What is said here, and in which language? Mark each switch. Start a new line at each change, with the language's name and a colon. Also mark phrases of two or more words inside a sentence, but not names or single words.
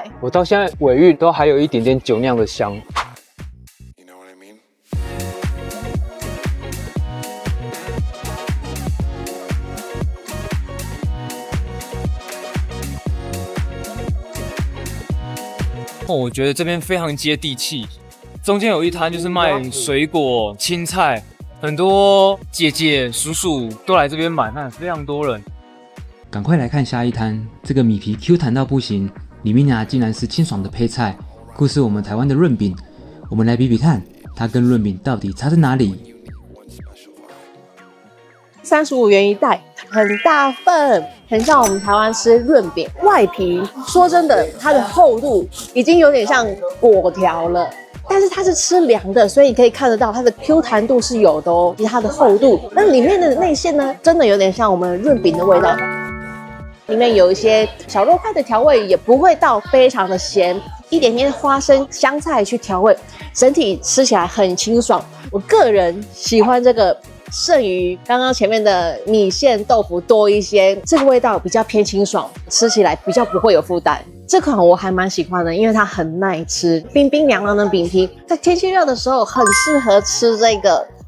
Chinese: 我到現在尾韻都還有一點點酒釀的香。我覺得這邊非常接地氣，中間有一攤就是賣水果、青菜，很多姐姐、叔叔都來這邊買，看非常多人。趕快來看下一攤，這個米皮 Q 彈到不行，裡面啊竟然是清爽的配菜，酷似我們台灣的潤餅。我們來比比看，它跟潤餅到底差在哪裡？35元一袋，很大份，很像我們台灣吃潤餅。外皮說真的，它的厚度已經有點像果條了，但是它是吃涼的，所以你可以看得到它的 Q 彈度是有的哦，以及它的厚度。那裡面的內餡呢，真的有點像我們潤餅的味道。裡面有一些小肉塊的調味，也不會到非常的鹹，一點點花生、香菜去調味，整體吃起來很清爽。我個人喜歡這個。勝於剛剛前面的米線豆腐多一些，這個味道比較偏清爽，吃起來比較不會有負擔。這款我還蠻喜歡的，因為它很耐吃，冰冰涼涼的餅皮，在天氣熱的時候很適合吃這個。